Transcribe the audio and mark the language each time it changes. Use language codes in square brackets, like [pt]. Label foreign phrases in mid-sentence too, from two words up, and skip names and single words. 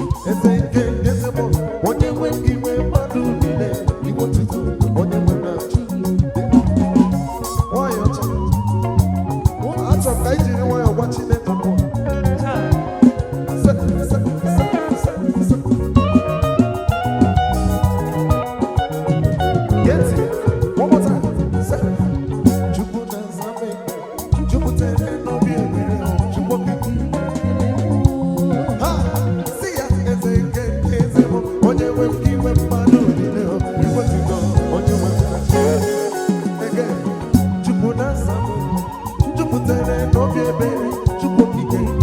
[ig] Eze nke eze m, onye nwe iwe mmadụ niile, iwe otuto, onye nwe na chi. Nwayọọ chi. Achọ ka anyị jiri nwayọọ gwa Chineke okwu. Se, se, se, se, se. Gee ntị, [en] one more time. [ig] Se, Chukwu na-aza m, jupụtara n'obi ebere, Chukwu okike. Ha, sị ya, eze nke eze m, onye nwe iwe mmadụ niile, iwe otuto, onye nwe na chi. Again, Chukwu na-aza m, jupụtara n'obi ebere, Chukwu okike.